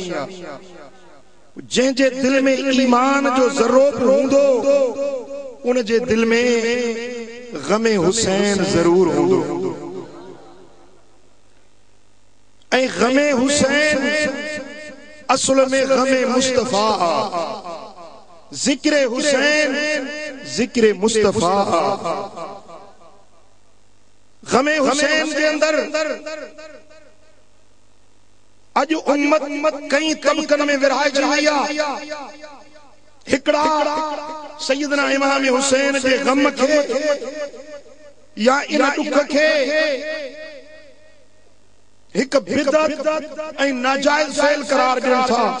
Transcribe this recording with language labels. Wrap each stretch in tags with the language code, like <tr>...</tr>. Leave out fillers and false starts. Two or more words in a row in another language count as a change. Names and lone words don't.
<sd>जंहिं जे दिल में ईमान जो ज़र्रो बि हूंदो, उन जे दिल में ग़मे हुसैन ज़रूर हूंदो। ऐं ग़मे हुसैन असल में ग़मे मुस्तफ़ा। ज़िक्र हुसैन ज़िक्र मुस्तफ़ा। ग़मे हुसैन के अंदर अज उम्मत कई तबकन में विरहाइजी वई आहे। हिकड़ा सय्यदना इमाम हुसैन जे ग़म खे या इन दुख खे एक बिदअत ऐं नाजायज़ फेल करार ॾियनि था।</sd>